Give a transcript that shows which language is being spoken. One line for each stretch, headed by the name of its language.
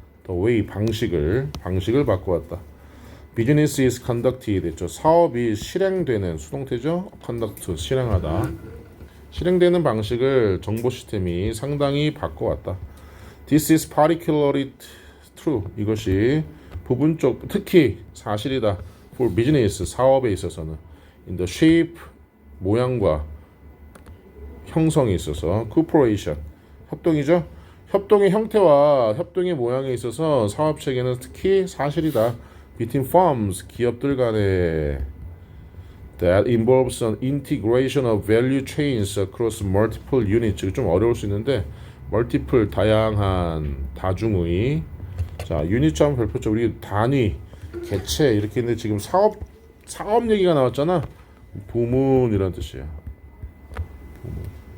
Korean: the way 방식을 바꿔왔다.
English: business is conducted
Korean: 했죠. 사업이 실행되는 수동태죠. conduct 실행하다. 실행되는 방식을 정보 시스템이 상당히 바꿔왔다.
English: This is particularly true.
Korean: 이것이 부분적 특히 사실이다.
English: For business
Korean: 사업에 있어서는
English: in the shape
Korean: 모양과 형성에 있어서 corporation 협동이죠. 협동의 형태와 협동의 모양에 있어서 사업 체계는 특히 사실이다.
English: Between firms
Korean: 기업들 간에
English: that involves an integration of value chains across multiple units.
Korean: 좀 어려울 수 있는데 multiple 다양한 다중의 자 유닛 한번 별표죠. 우리 단위 개체 이렇게 있는데 지금 사업 얘기가 나왔잖아. 부문이란 뜻이야. 부문.